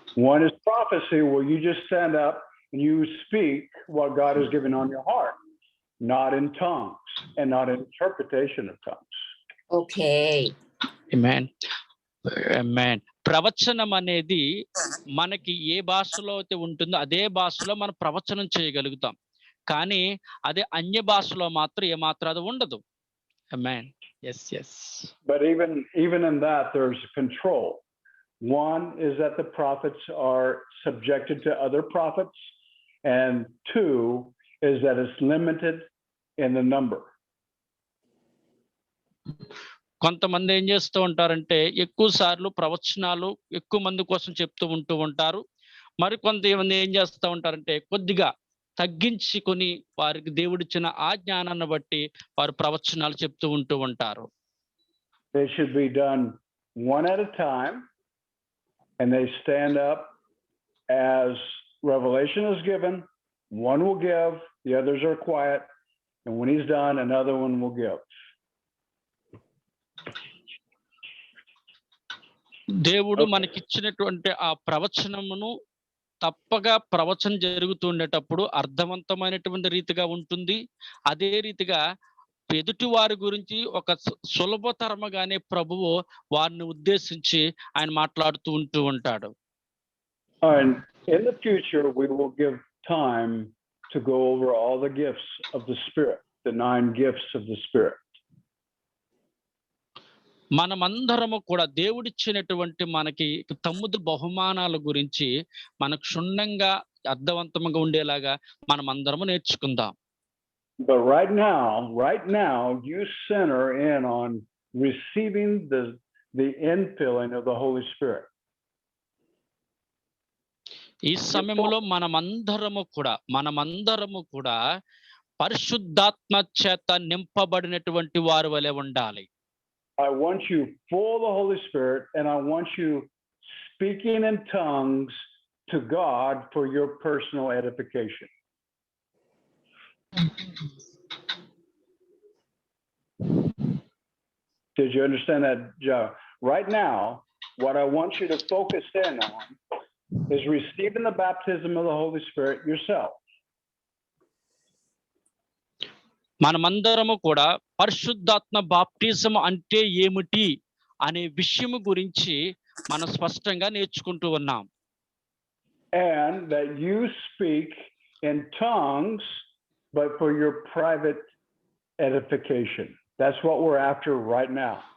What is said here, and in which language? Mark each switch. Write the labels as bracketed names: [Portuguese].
[English] one is prophecy, where you just stand up and you speak what God has given on your heart, not in tongues and not in interpretation of tongues. Okay. Amen. Amen. [Telugu] ప్రవచనం అనేది మనకి ఏ భాషలో అయితే ఉంటుందో అదే భాషలో మనం ప్రవచనం చేయగలుగుతాం. కానీ అదే అన్య భాషలో మాత్రం ఏమాత్రం అది ఉండదు. [English] Amen. Yes. But even in that, there's control. One is that the prophets are subjected to other prophets, and two is that it's limited in the number. [Telugu] కొంతమంది ఏం చేస్తూ ఉంటారంటే ఎక్కువ సార్లు ప్రవచనాలు ఎక్కువ మంది కోసం చెప్తూ ఉంటారు. మరి కొంతమంది ఏం చేస్తూ ఉంటారంటే కొద్దిగా తగ్గించుకొని వారికి దేవుడిచ్చిన ఆ జ్ఞానాన్ని బట్టి వారు ప్రవచనాలు చెప్తూ ఉంటారు. [English] They should be done one at a time, and they stand up as revelation is given. One will give, the others are quiet, and when he's done, another one will give. [Telugu] దేవుడు మనకిచ్చినటువంటి ఆ ప్రవచనమును తప్పగా ప్రవచనం జరుగుతుండేటప్పుడు అర్థవంతమైనటువంటి రీతిగా ఉంటుంది. అదే రీతిగా ఎదుటి వారి గురించి ఒక సులభతరముగానే ప్రభువు వారిని ఉద్దేశించి ఆయన మాట్లాడుతూ ఉంటూ ఉంటాడు. [English] And in the future, we will give time to go over all the gifts of the Spirit, the 9 gifts of the Spirit. [Telugu] మనమందరము కూడా దేవుడిచ్చినటువంటి మనకి తమ్ముడు బహుమానాల గురించి మనకు క్షుణ్ణంగా అర్థవంతంగా ఉండేలాగా మనమందరము నేర్చుకుందాం. [English] But right now, you center in on receiving the infilling of the Holy Spirit. [Telugu] ఈ సమయంలో మనమందరము కూడా పరిశుద్ధాత్మ చేత నింపబడినటువంటి వారి వలె ఉండాలి. [English] I want you full of the Holy Spirit, and I want you speaking in tongues to God for your personal edification. Did you understand that, Joe? Right now, what I want you to focus in on is receiving the baptism of the Holy Spirit yourself. [Telugu] మనమందరము కూడా పరిశుద్ధాత్మ baptism అంటే ఏమిటి అనే విషయం గురించి మనం స్పష్టంగా నేర్చుకుంటూ ఉన్నాం. [English] And that you speak in tongues, but for your private edification. That's what we're after right now.